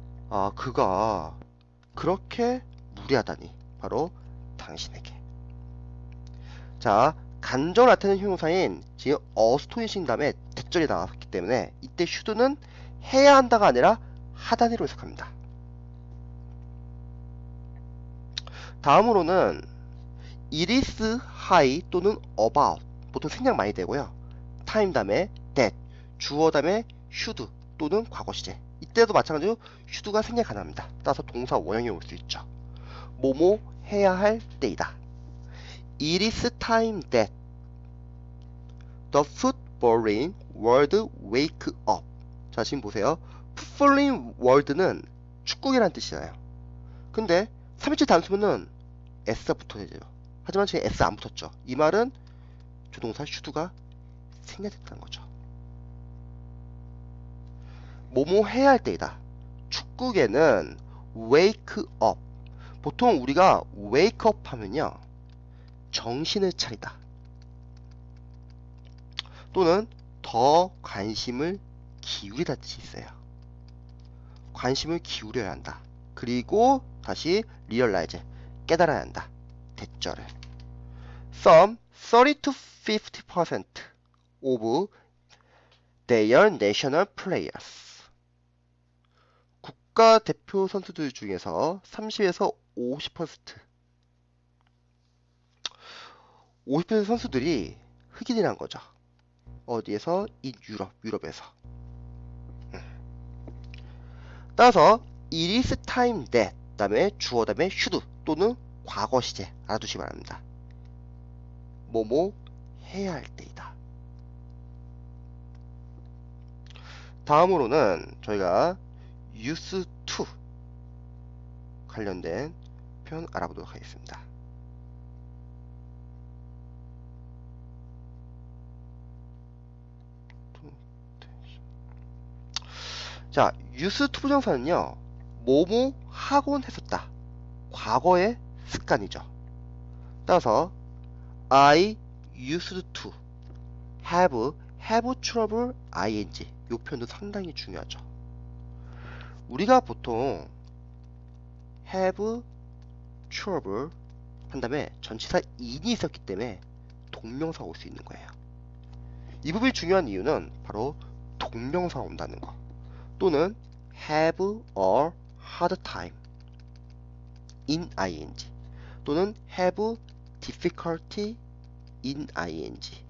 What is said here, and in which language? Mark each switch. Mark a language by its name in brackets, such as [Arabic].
[Korean] 아, 그가 그렇게 무리하다니. 바로 당신에게. 자, 간접을 나타내는 형용사인 지금 astonishing 다음에 대절이 나왔기 때문에 이때 should는 해야 한다가 아니라 하다니로 해석합니다. 다음으로는 [English] it is high [Korean] 또는 about. 보통 생략 많이 되고요. time 다음에 that, 주어 다음에 should 또는 과거 시제. 이때도 마찬가지로 should가 생략 가능합니다. 따라서 동사 원형이 올 수 있죠. 뭐뭐 해야 할 때이다. [English] It is time that the footballing world wake up. [Korean] 자, 지금 보세요. footballing world는 축구계라는 뜻이잖아요. 근데 3일째 단수문은 S가 붙어야죠. 하지만 지금 S 안 붙었죠. 이 말은 조동사 should가 생략됐다는 거죠. 뭐뭐 해야 할 때이다. 축구계는 wake up. 보통 우리가 wake up 하면요, 정신을 차리다. 또는 더 관심을 기울이다 뜻이 있어요. 관심을 기울여야 한다. 그리고 다시 realize, 깨달아야 한다. 대절을. [English] Some 30 to 50% of their national players. [Korean] 국가대표 선수들 중에서 30에서 50% 선수들이 흑인이란 거죠. 어디에서? 유럽에서. 따라서 it is time that 다음에 주어 다음에 should 또는 과거 시제 알아두시기 바랍니다. 뭐뭐 해야 할 때이다. 다음으로는 저희가 used to 관련된 표현 알아보도록 하겠습니다. 자, use to 부정사는요, 뭐뭐 하곤 했었다. 과거의 습관이죠. 따라서 [English] I used to have trouble ing [Korean] 이 표현도 상당히 중요하죠. 우리가 보통 have trouble 한 다음에 전치사 in이 있었기 때문에 동명사가 올 수 있는 거예요. 이 부분이 중요한 이유는 바로 동명사가 온다는 거, 또는 [English] have a hard time in ing, [Korean] 또는 [English] have difficulty in ing.